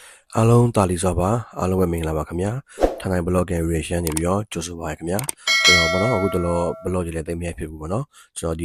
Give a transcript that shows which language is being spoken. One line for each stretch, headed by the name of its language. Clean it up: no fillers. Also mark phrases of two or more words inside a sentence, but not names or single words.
Burmese: အားလုံးတာလီစွာပါအားလုံးပဲမင်္ဂလာပါခင်ဗျာထိုင်
English: blog and reaction
Burmese: နေပြီးတော့ကြိုဆိုပါရခင်ဗျာကျွန်တော်ပေါ့နော်အခုတလော blog တွေလည်းသိမရဖြစ်ဘူးပေါ့နော်ကျွန်တော်ဒီ